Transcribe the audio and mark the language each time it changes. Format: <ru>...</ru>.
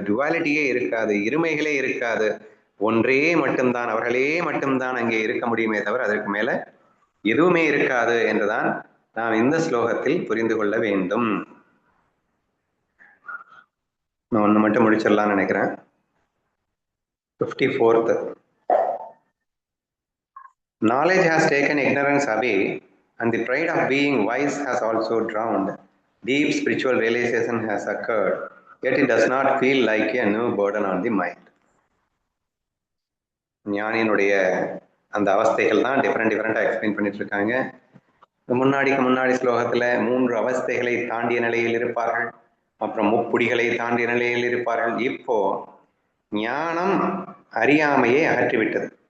<ta>டுவாலிட்டியே இருக்காது, இருமைகளே இருக்காது. ஒன்றே மட்டும்தான், அவர்களே மட்டும்தான் அங்கே இருக்க முடியுமே தவிர அதற்கு மேல எதுவுமே இருக்காது என்றுதான் நாம் இந்த ஸ்லோகத்தில் புரிந்து கொள்ள வேண்டும். நான் ஒண்ணு மட்டும் முடிச்சிடலாம்னு நினைக்கிறேன்.</ta> <en>54th. Knowledge has taken ignorance away, and the pride of being wise has also drowned. Deep spiritual realization has occurred, yet it does not feel like a new burden on the mind.</en> <ta>ஞானியினுடைய அந்த அவஸ்தைகள் தான் டிஃப்ரெண்டாக explain பண்ணிட்டு இருக்காங்க. முன்னாடி ஸ்லோகத்துல 3 அவஸ்தைகளை தாண்டிய நிலையில் இருப்பார்கள், அப்புறம் முப்புடிகளை தாண்டிய நிலையில் இருப்பார்கள். இப்போ ஞானம் அறியாமையை அகற்றிவிட்டது.</ta>